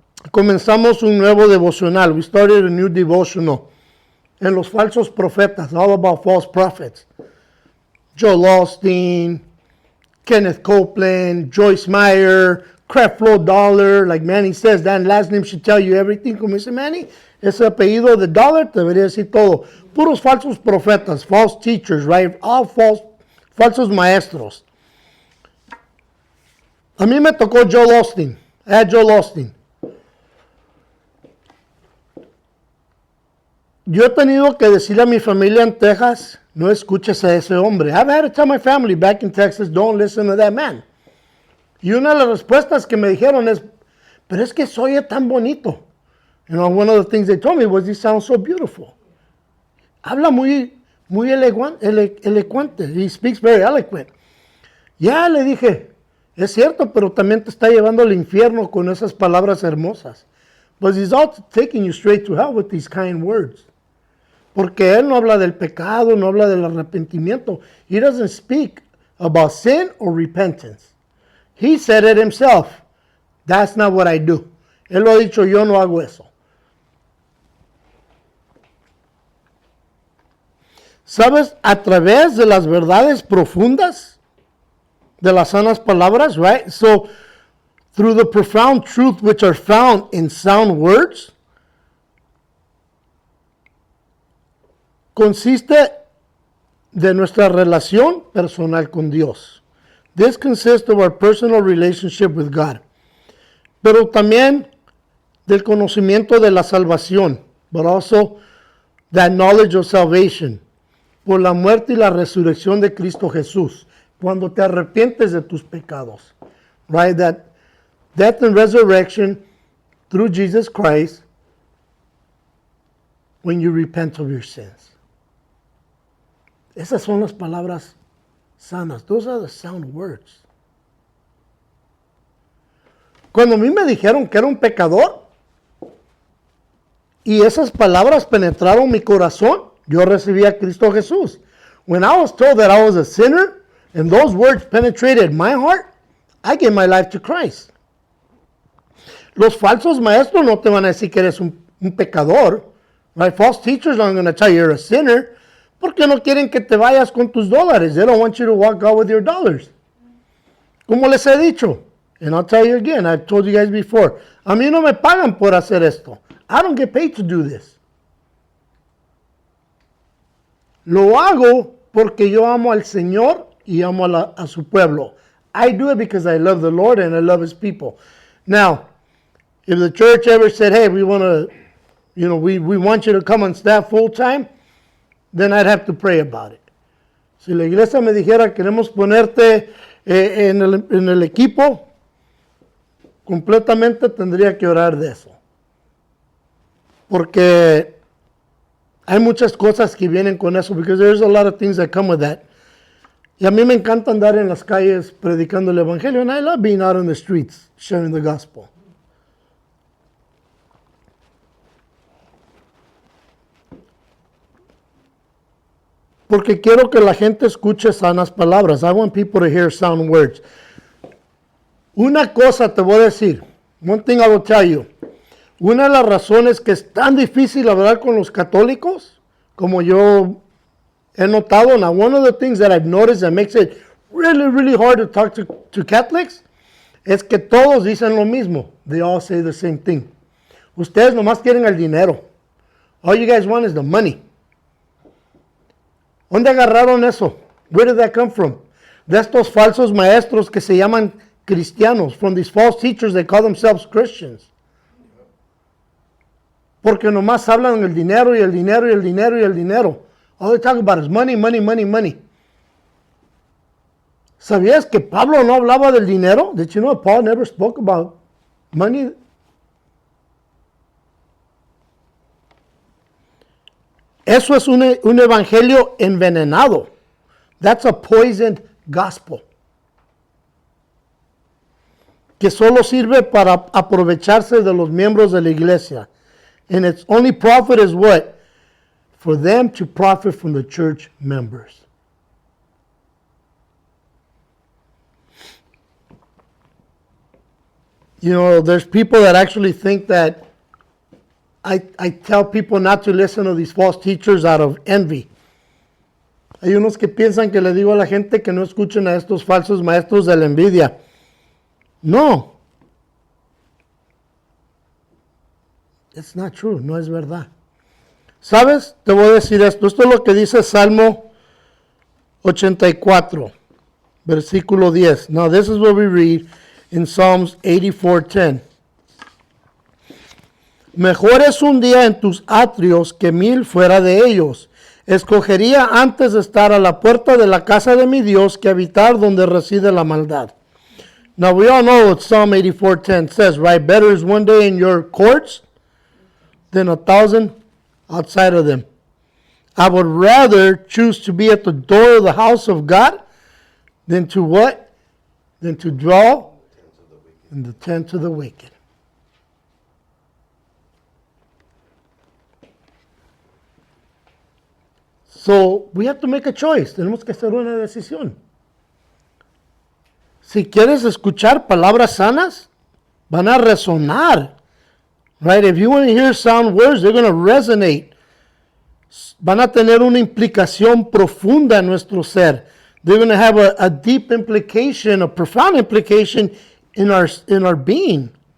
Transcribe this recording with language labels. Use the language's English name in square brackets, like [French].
[Spanish] Comenzamos un nuevo devocional. [English] We started a new devotional. [Spanish] En los falsos profetas, [English] all about false prophets. [Spanish] Joel Osteen, Kenneth Copeland, Joyce Meyer, [English] Creflo Dollar, like Manny says, that last name should tell you everything. [Spanish] Como dice Manny, ese apellido de Dollar te debería decir todo. Puros falsos profetas, [English] false teachers, right? All [Spanish] falsos maestros. A mí me tocó Joel Osteen. I had Joel Osteen. Yo he tenido que decirle a mi familia en Texas, no escuches a ese hombre. [English] I've had to tell my family back in Texas, don't listen to that man. [Spanish] Y una de las respuestas que me dijeron es, pero es que soy tan bonito. [English] You know, one of the things they told me was, he sounds so beautiful. [Spanish] Habla muy elocuente. [English] He speaks very eloquent. [Spanish] Ya le dije, es cierto, pero también te está llevando al infierno con esas palabras hermosas. [English] But he's also taking you straight to hell with these kind words. [Spanish] Porque él no habla del pecado, no habla del arrepentimiento. [English] He doesn't speak about sin or repentance. He said it himself. That's not what I do. [Spanish] Él lo ha dicho, yo no hago eso. ¿Sabes? A través de las verdades profundas de las sanas palabras, [English] right? So, through the profound truth which are found in sound words, [Spanish] consiste de nuestra relación personal con Dios. [English] This consists of our personal relationship with God. [Spanish] Pero también del conocimiento de la salvación, [English] but also that knowledge of salvation, [Spanish] por la muerte y la resurrección de Cristo Jesús, cuando te arrepientes de tus pecados. [English] Right? That death and resurrection through Jesus Christ when you repent of your sins. [Spanish] Esas son las palabras sanas. [English] Those are the sound words. [Spanish] Cuando a mí me dijeron que era un pecador y esas palabras penetraron mi corazón, yo recibí a Cristo Jesús. [English] When I was told that I was a sinner and those words penetrated my heart, I gave my life to Christ. [Spanish] Los falsos maestros no te van a decir que eres un pecador. [English] Right? False teachers aren't going to tell you you're a sinner. [Spanish] Porque no quieren que te vayas con tus dólares. [English] They don't want you to walk out with your dollars. [Spanish] Como les he dicho, [English] and I'll tell you again, I've told you guys before, [Spanish] a mí no me pagan por hacer esto. [English] I don't get paid to do this. [Spanish] Lo hago porque yo amo al Señor y amo a su pueblo. [English] I do it because I love the Lord and I love His people. Now, if the church ever said, hey, we want to, we want you to come on staff full time, then I'd have to pray about it. [Spanish] Si la iglesia me dijera, queremos ponerte en el equipo, completamente tendría que orar de eso. Porque hay muchas cosas que vienen con eso, [English] because there's a lot of things that come with that. [Spanish] Y a mí me encanta andar en las calles predicando el evangelio, [English] and I love being out on the streets, sharing the gospel. [Spanish] Porque quiero que la gente escuche sanas palabras. [English] I want people to hear sound words. [Spanish] Una cosa te voy a decir. [English] One thing I will tell you. [Spanish] Una de las razones que es tan difícil hablar con los católicos, como yo he notado, [English] now one of the things that I've noticed that makes it really, really hard to talk to Catholics, [Spanish] es que todos dicen lo mismo. [English] They all say the same thing. [Spanish] Ustedes nomás quieren el dinero. [English] All you guys want is the money. [Spanish] ¿Dónde agarraron eso? [English] Where did that come from? [Spanish] De estos falsos maestros que se llaman cristianos. [English] From these false teachers that call themselves Christians. [Spanish] Porque nomás hablan del dinero y el dinero y el dinero y el dinero. [English] All they talk about is money, money, money, money. [Spanish] ¿Sabías que Pablo no hablaba del dinero? [English] Did you know Paul never spoke about money? [Spanish] Eso es un evangelio envenenado. [English] That's a poisoned gospel. [Spanish] Que solo sirve para aprovecharse de los miembros de la iglesia. [English] And its only profit is what? For them to profit from the church members. You know, there's people that actually think that I tell people not to listen to these false teachers out of envy. [Spanish] Hay unos que piensan que le digo a la gente que no escuchen a estos falsos maestros de la envidia. No, [English] It's not true, [Spanish] no es verdad. ¿Sabes? Te voy a decir esto. Esto es lo que dice Salmo 84, versículo 10. [English] Now this is what we read in Psalms 84:10. [Spanish] Mejor es un día en tus atrios que 1000 fuera de ellos. Escogería antes de estar a la puerta de la casa de mi Dios que habitar donde reside la maldad. [English] Now we all know what Psalm 84:10 says, right? Better is one day in your courts than 1,000 outside of them. I would rather choose to be at the door of the house of God than to what? Than to dwell in the tent of the wicked. So we have to make a choice. [Spanish] Tenemos que hacer una decisión. Si quieres escuchar palabras sanas, van a resonar. [English] Right? If you want to hear sound words, they're going to resonate. [Spanish] Van a tener una implicación profunda en nuestro ser. [English] They're going to have a deep implication, a profound implication in our being.